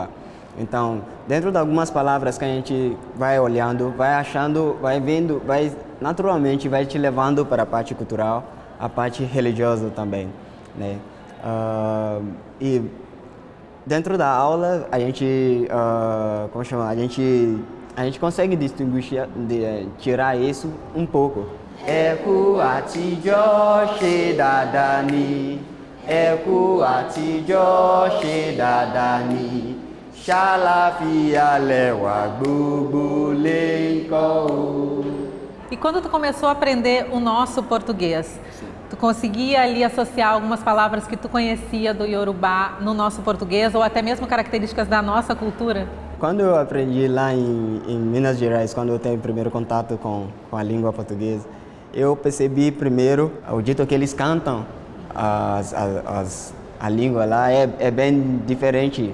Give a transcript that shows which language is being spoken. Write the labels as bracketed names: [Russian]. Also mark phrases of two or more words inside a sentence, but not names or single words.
[Portuguese] Então, dentro de algumas palavras que a gente vai olhando, vai achando, vai vendo, naturalmente vai te levando para a parte cultural, a parte religiosa também, né? E dentro da aula a gente, a gente consegue distinguir, tirar isso um pouco. [Yoruba] Eku atijọ́ ṣe dáadáa ni, ẹkú àtijọ́ ṣe dáadáa ni, ṣàlàáfíà lẹ́wà gbogbo lè ń kọ́ o. [Portuguese] E quando tu começou a aprender o nosso português, tu conseguia ali associar algumas palavras que tu conhecia do Iorubá no nosso português ou até mesmo características da nossa cultura? Quando eu aprendi lá em Minas Gerais, quando eu tive o primeiro contato com a língua portuguesa, eu percebi primeiro o jeito que eles cantam a língua lá é bem diferente.